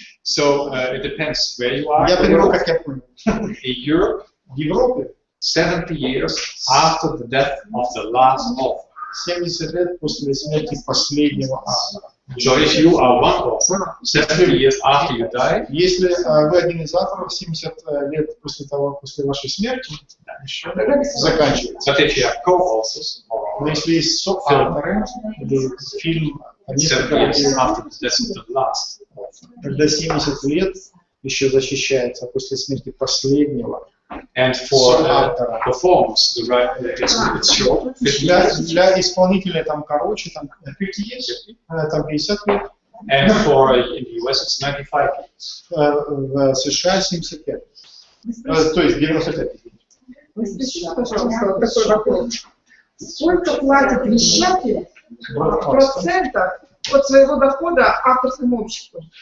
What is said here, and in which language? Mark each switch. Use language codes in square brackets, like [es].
[en] So it depends where you are. [ru] Я понял, как я понял. [en] In Europe, [ru] В Европе [en] 70 years after the death of the last author. [ru] 70 лет после смерти последнего автора. [en] So if you are one author, 70 years after you die, [ru] Если вы один из авторов, 70 лет после вашей смерти, еще заканчивается. [en] but if you have co-authors, [ru] Но если есть соавторы, или фильм, [en] 70 years after the death of the last author. [ru] когда 70 лет еще защищается после смерти последнего. [en] And for performance, the right it's short. [ru] Для исполнителя там короче, там [en] 50 years, [ru] там 50 лет. [en] And for in the US it's 95 years. [ru] В США 75. То есть 95. Спросите, пожалуйста, такой вопрос. Сколько платит вещатель в процентах от своего дохода авторскому обществу?